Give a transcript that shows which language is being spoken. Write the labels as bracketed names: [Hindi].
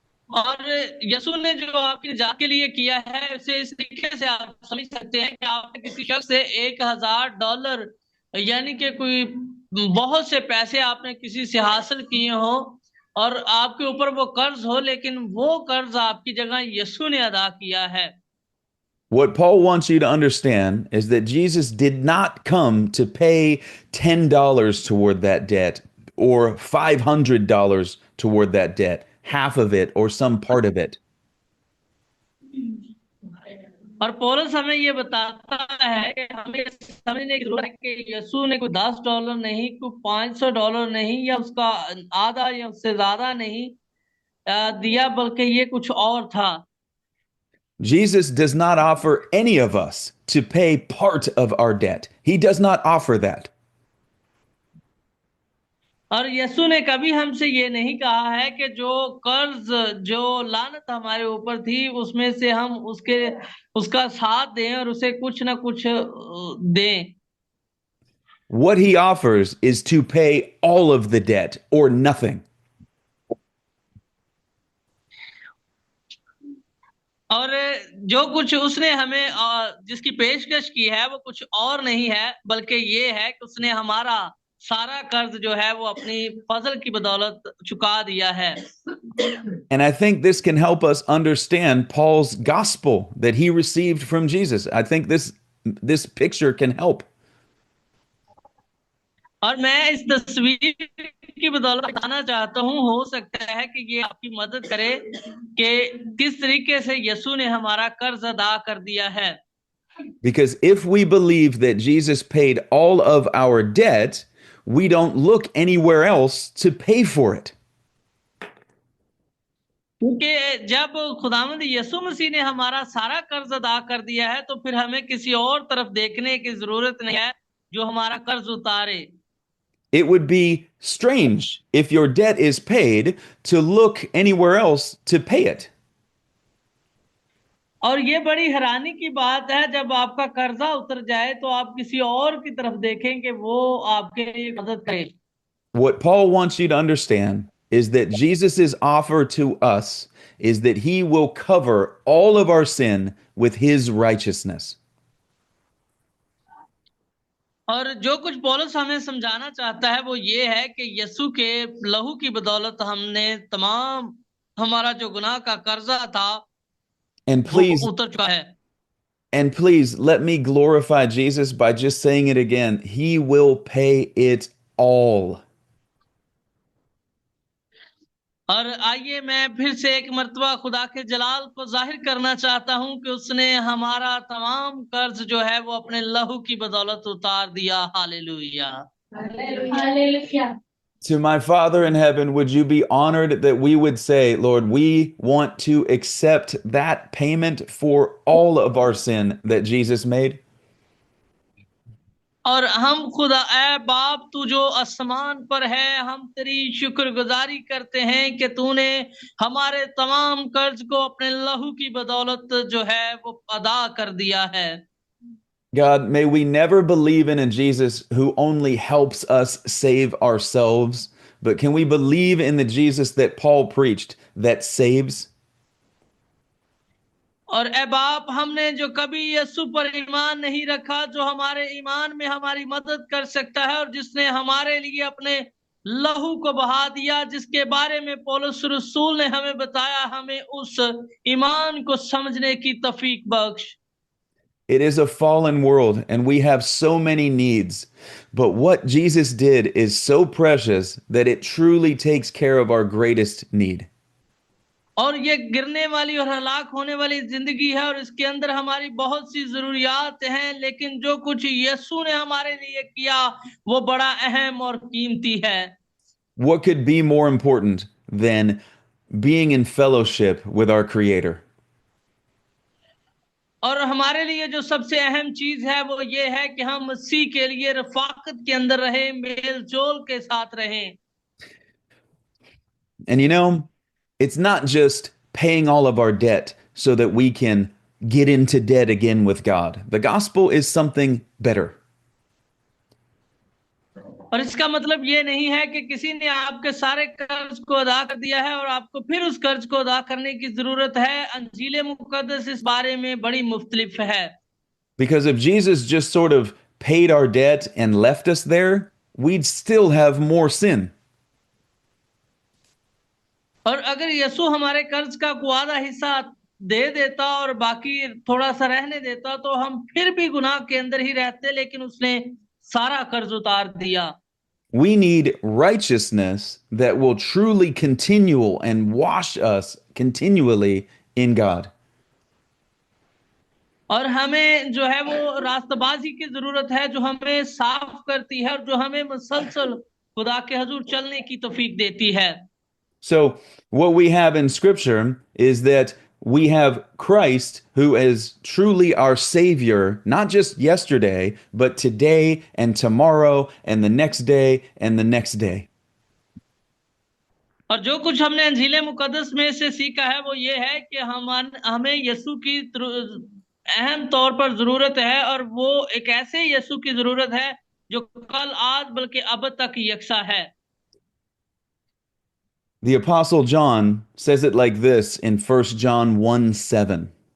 [Hindi] और यीशु ने जो आपकी निजात के लिए किया है उसे इस तरीके से आप समझ सकते हैं कि आपने किसी शख्स से $1,000 यानी कि कोई बहुत से पैसे आपने किसी से हासिल किए हो और आपके ऊपर वो कर्ज हो, लेकिन वो कर्ज आपकी जगह यीशु ने अदा किया है। [English] What Paul wants you to understand is that Jesus did not come to pay $10 toward that debt or $500 toward that debt, half of it or some part of it. [Hindi] और पौलुस हमें ये बताता है कि हमें समझने की जरूरत है कि यीशु ने कोई $10 नहीं, कोई $500 नहीं, या उसका आधा या उससे ज्यादा नहीं दिया, बल्कि ये कुछ और था। [English] Jesus does not offer any of us to pay part of our debt. He does not offer that. [Hindi] और यीशु ने कभी हमसे ये नहीं कहा है कि जो कर्ज, जो लानत हमारे ऊपर थी, उसमें से हम उसका साथ दें और उसे कुछ ना कुछ दें। [English] What he offers is to pay all of the debt or nothing. [Hindi] और जो कुछ उसने हमें जिसकी पेशकश की है वो कुछ और नहीं है, बल्कि ये है कि उसने हमारा सारा कर्ज जो है वो अपनी फजल की बदौलत चुका दिया है। [English] And I think this can help us understand Paul's gospel that he received from Jesus. I think this picture can help. [Hindi] और मैं इस तस्वीर की बदौलत बताना चाहता हूँ, हो सकता है कि ये आपकी मदद करे कि किस तरीके से यीशु ने हमारा कर्ज अदा कर दिया है। [English] Because if we believe that Jesus paid all of our debt, we don't look anywhere else to pay for it. [Hindi] क्योंकि जब खुदावंद यीशु मसीह ने हमारा सारा कर्ज अदा कर दिया है तो फिर हमें किसी और तरफ देखने की जरूरत नहीं है जो हमारा कर्ज उतारे। [English] It would be strange if your debt is paid to look anywhere else to pay it. [Hindi] और ये बड़ी हैरानी की बात है, जब आपका कर्जा उतर जाए तो आप किसी और की तरफ देखें कि वो आपके लिए मदद करे। [English] What Paul wants you to understand is that Jesus' offer to us is that he will cover all of our sin with his righteousness. [Hindi] और जो कुछ पौलुस हमें समझाना चाहता है वो ये है कि यीशु के लहू की बदौलत हमने तमाम हमारा जो गुनाह का कर्जा था [English] And [Hindi] वो [English] please, [Hindi] उतर चुका है। [English] and please let me glorify Jesus by just saying it again. He will pay it all. [Hindi] और आइए मैं फिर से एक मर्तबा खुदा के जलाल को जाहिर करना चाहता हूं कि उसने हमारा तमाम कर्ज जो है वो अपने लहू की बदौलत उतार दिया। Hallelujah. [English] Hallelujah. To my Father in heaven, would you be honored that we would say, Lord, we want to accept that payment for all of our sin that Jesus made? [Hindi] और हम खुदा ऐ बाप तू जो आसमान पर है, हम तेरी शुक्रगुजारी करते हैं कि तूने हमारे तमाम कर्ज को अपने लहू की बदौलत जो है वो अदा कर दिया है। [English] God, may we never believe in a Jesus who only helps us save ourselves, but can we believe in the Jesus that Paul preached that saves? [Hindi] और ए बाप, हमने जो कभी यीशु पर ईमान नहीं रखा, जो हमारे ईमान में हमारी मदद कर सकता है और जिसने हमारे लिए अपने लहू को बहा दिया, जिसके बारे में पौलुस रसूल ने हमें बताया, हमें उस ईमान को समझने की तौफीक बख्श। [English] It is a fallen world and we have so many needs. But what Jesus did is so precious that it truly takes care of our greatest need. [Hindi] और ये गिरने वाली और हलाक होने वाली जिंदगी है और इसके अंदर हमारी बहुत सी जरूरियात हैं, लेकिन जो कुछ यीशु ने हमारे लिए किया वो बड़ा अहम और कीमती है। [English] What could be more important than being in fellowship with our Creator? [Hindi] और हमारे लिए जो सबसे अहम चीज है वो ये है कि हम मसीह के लिए रफाकत के अंदर रहे, मेल जोल के साथ रहें। [English] And you know, it's not just paying all of our debt so that we can get into debt again with God. The gospel is something better. [Hindi] और इसका मतलब ये नहीं है कि किसी ने आपके सारे कर्ज को अदा कर दिया है और आपको फिर उस कर्ज को अदा करने की जरूरत है। अंजील मुकद्दस इस बारे में बड़ी मुख्तलिफ है। [English] Because if Jesus just sort of paid our debt and left us there, we'd still have more sin. [Hindi] और अगर यीशु हमारे कर्ज का कोई आधा हिस्सा दे देता और बाकी थोड़ा सा रहने देता तो हम फिर भी गुनाह के अंदर ही रहते, लेकिन उसने सारा कर्ज उतार दिया। [English] We need righteousness that will truly continue and wash us continually in God. [Hindi] और हमें जो है वो रास्तबाजी की जरूरत है, जो हमें साफ करती है और जो हमें मुसलसल खुदा के हजूर चलने की तौफीक देती है। [English] So, what we have in Scripture is that we have Christ who is truly our Savior, not just yesterday, but today and tomorrow and the next day and the next day. [Hindi] और जो कुछ हमने अंजील मुकद्दस में से सीखा है वो ये है कि हमें यीशु की अहम तौर पर जरूरत है, और वो एक ऐसे यीशु की जरूरत है जो कल आज बल्कि अब तक यकसा है। [English] The Apostle John says it like this in 1 John 1:7.